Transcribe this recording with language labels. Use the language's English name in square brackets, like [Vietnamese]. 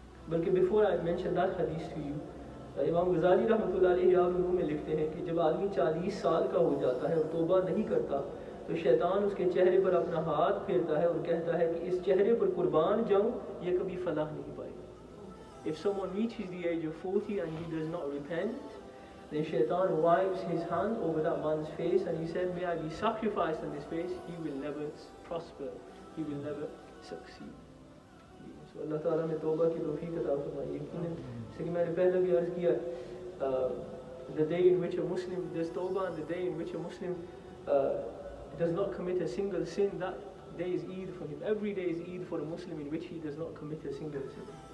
[Hindi] बल्कि [English] before I mention that हदीस to you, [Hindi] इमाम गज़ाली रहमतुल्लाह अलैहि उलूम में लिखते हैं कि जब आदमी 40 साल का हो जाता है और तौबा नहीं करता तो शैतान उसके चेहरे पर अपना हाथ फेरता है और कहता है कि इस चेहरे पर कुर्बान जाऊं, ये कभी फलाह नहीं पाएगा। [English] If someone reaches the age of 40 and he does not repent, then shaitan wipes his hand over that man's face and he said, may I be sacrificed on this face, he will never prosper, he will never succeed. [Hindi] So Allah Ta'ala में तौबा की तौफीक अता फरमाए। यकीनन जैसे कि मैंने पहले भी अर्ज़ किया, [English] the day in which a Muslim does tawbah and the day in which a Muslim does not commit a single sin, that day is Eid for him. Every day is Eid for a Muslim in which he does not commit a single sin.